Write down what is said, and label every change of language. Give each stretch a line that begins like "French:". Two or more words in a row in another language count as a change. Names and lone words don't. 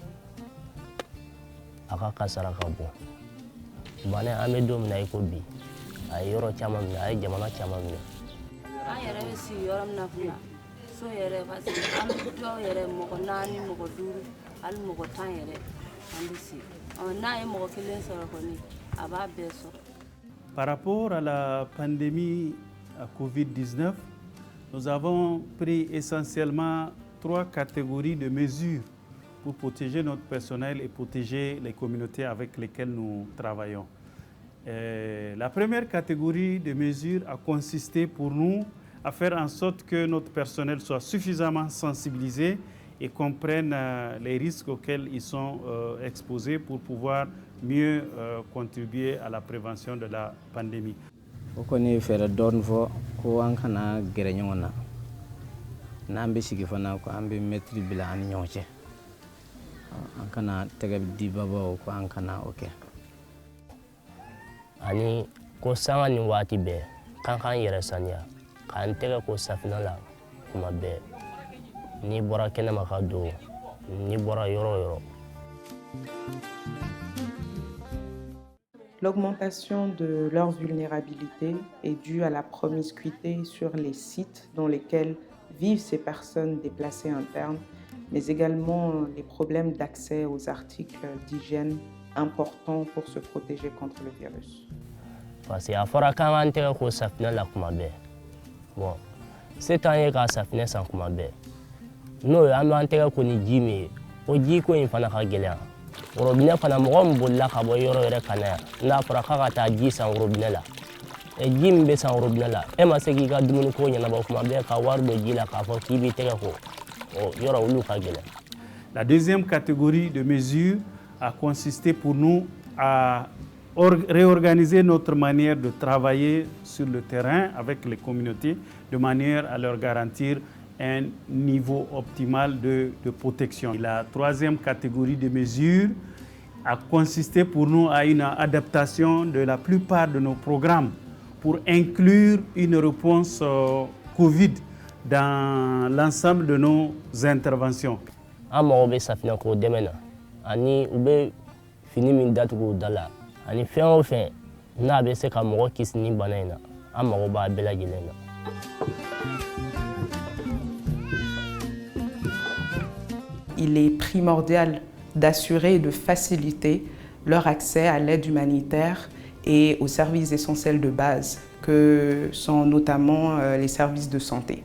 Bambara: a ka kasara ka bon bana in an bɛ don min na i ko bi a ye yɔrɔ caman minɛ a ye jamana caman minɛ an yɛrɛ bɛ sigi yɔrɔ min na fana so yɛrɛ
French: parce que
Bambara: an bɛ dɔw yɛrɛ mɔgɔ 4 mɔgɔ 5 hali mɔgɔ 10 yɛrɛ an bɛ sigi n'a ye mɔgɔ 1 sɔrɔ kɔni a b'a bɛɛ sɔrɔ.
French: Par rapport à la pandémie à Covid-19, nous avons pris essentiellement 3 catégories de mesures pour protéger notre personnel et protéger les communautés avec lesquelles nous travaillons. La première catégorie de mesures a consisté pour nous à faire en sorte que notre personnel soit suffisamment sensibilisé et comprennent les risques auxquels ils sont exposés pour pouvoir mieux contribuer à la prévention de la pandémie.
Bambara: O koni fere don fo ko an kana gere nyona na ambe sigi fana ko ambe metri bila an nyonche an kana tege di baba ko an kana oke ani ko sanga ni waati bɛɛ kan kan yɛrɛ saniya k'an tɛgɛ ko safinɛ la kuma bɛɛ ni bɔra kɛnɛma ka don ni bɔra yɔrɔ yɔrɔ.
French: L'augmentation de leur vulnérabilité est due à la promiscuité sur les sites dans lesquels vivent ces personnes déplacées internes, mais également les problèmes d'accès aux articles d'hygiène importants pour se protéger contre le virus. Parce que
Bambara: a fɔra k'an k'an tɛgɛ ko safinɛ la kuma bɛɛ bon se t'an ye k'a safinɛ san kuma bɛɛ n'o ye an b'an tɛgɛ ko ni ji min ye o ji ko in fana ka gɛlɛn robinet fana mɔgɔ min bolila ka bɔ yɔrɔ yɛrɛ ka na yan n'a fɔra k'a ka taa ji san robinet la ji min bɛ san robinet la e ma se k'i ka dumuni ko ɲɛnabɔ kuma bɛɛ ka wari don ji la k'a fɔ k'i b'i tɛgɛ ko yɔrɔ olu ka gɛlɛn.
French: La deuxième catégorie de mesures a consisté pour nous à réorganiser notre manière de travailler sur le terrain avec les communautés de manière à leur garantir un niveau optimal de protection. La troisième catégorie de mesures a consisté pour nous à une adaptation de la plupart de nos programmes pour inclure une réponse Covid dans l'ensemble de nos interventions.
Bambara: An mago bɛ safinɛ ko dɛmɛ na ani u bɛ fini min datugu da la ani fɛn o fɛn n'a bɛ se ka mɔgɔ kisi ni bana in na an mago b'a bɛɛ lajɛlen na.
French: Il est primordial d'assurer et de faciliter leur accès à l'aide humanitaire et aux services essentiels de base, que sont notamment les services de santé.